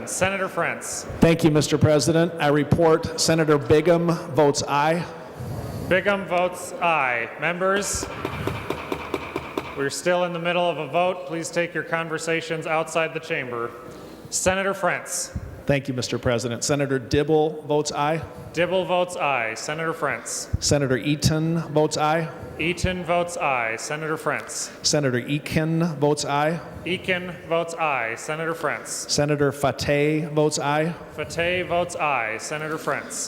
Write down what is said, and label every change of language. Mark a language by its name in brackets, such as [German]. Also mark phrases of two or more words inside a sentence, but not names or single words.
[English] Senator Frentz. Thank you, Mr. President. I report Senator Bigham votes aye. Bigham votes aye. Members, we're still in the middle of a vote. Please take your conversations outside the chamber. Senator Frentz. Thank you, Mr. President. Senator Dibble votes aye. Dibble votes aye. Senator Frentz. Senator Eaton votes aye. Eaton votes aye. Senator Frentz. Senator Eakin votes aye. Eakin votes aye. Senator Frentz. Senator Fateh votes aye. Fateh votes aye. Senator Frentz.